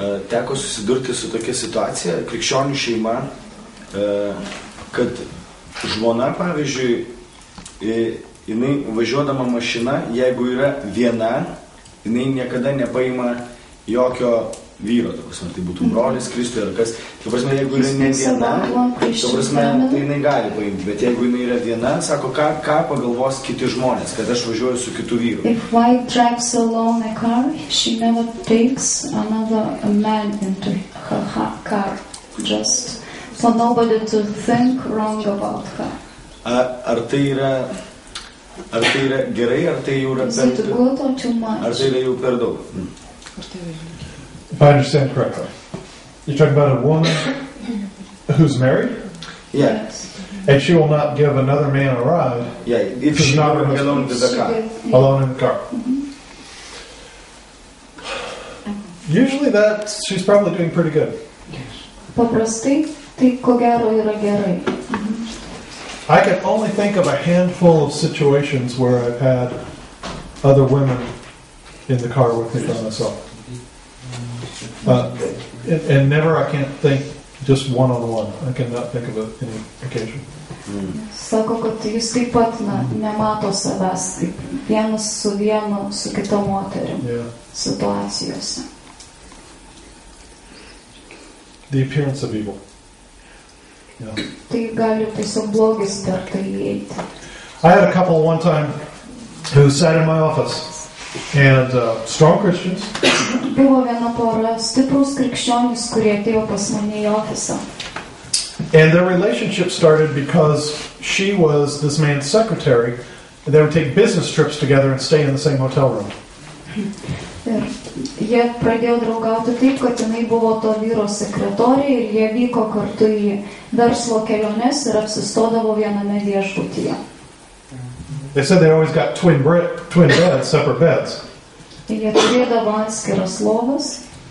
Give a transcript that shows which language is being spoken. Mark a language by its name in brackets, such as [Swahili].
[Lithuanian] Teko susidurti su tokia situacija, krikščionių šeima, kad žmona, pavyzdžiui, jinai važiuodama mašina, jeigu yra viena, jinai niekada nepaima jokio vyro, tai būtų brolis, Kristui ar kas. Jeigu yra ne viena, tai jinai gali paimti, bet jeigu jinai yra viena, sako, ką pagalvos kiti žmonės, kad aš važiuoju su kitu vyru. [English] If wife drives alone a car, she never takes another man into her car, just for nobody to think wrong about her. [Lithuanian] Ar tai yra gerai, ar tai jau yra per daug? Ar tai yra jau per daug? [English] If I understand correctly, you're talking about a woman who's married? Yeah. Yes. And she will not give another man a ride. Yeah, if she's not alone in the car. Alone in the car. Usually she's probably doing pretty good. [Lithuanian] Paprastai, tai ko gero yra gerai. [English] I can only think of a handful of situations where I've had other women in the car with me by myself. And never I can't think just one-on-one. I cannot think of any occasion. [Lithuanian] Sako, kad jis taip pat nemato savęs kaip vienas su vienu, su kita moterim situacijose. [English] The appearance of evil. Yeah. [Lithuanian] Tai gali tiesiog blogis per tai įeiti. [English] I had a couple one time who sat in my office. And strong Christians. [Lithuanian] Buvo viena pora stiprus krikščionys, kurie atėjo pas mane į ofisą. [English] And their relationship started because she was this man's secretary. And they would take business trips together and stay in the same hotel room. [Lithuanian] Ir jie pradėjo draugauti taip, kad jinai buvo to vyro sekretorė ir jie vyko kartu į verslo keliones ir apsistodavo viename viešbutyje. [English] They said they always got twin beds, separate beds. [Lithuanian] Jie turėdavo atskiras lovas.